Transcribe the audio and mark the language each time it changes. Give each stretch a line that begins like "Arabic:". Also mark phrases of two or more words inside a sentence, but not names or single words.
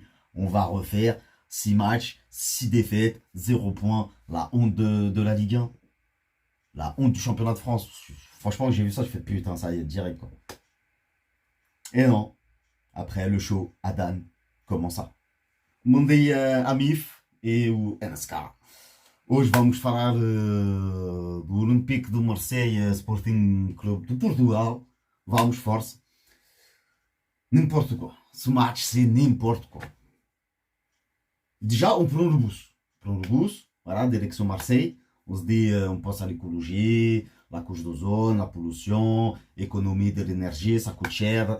French: On va refaire 6 matchs, 6 défaites, 0 points. La honte de la Ligue 1. La honte du championnat de France. Franchement, j'ai vu ça, je fais putain, ça y est, direct quoi. Et non, après le show, Adan, comment ça?
Portuguese: Mandei Amif e o NSK. Hoje vamos falar do Olympique do Marseille Sporting Clube de Portugal. Vamos, força.
French: N'importe quoi. Ce match, c'est n'importe quoi. Déjà, on prend le bus. On prend le bus, voilà, direction Marseille. On se dit, on pense à l'écologie, la couche d'ozone, la pollution, économie de l'énergie, ça coûte cher.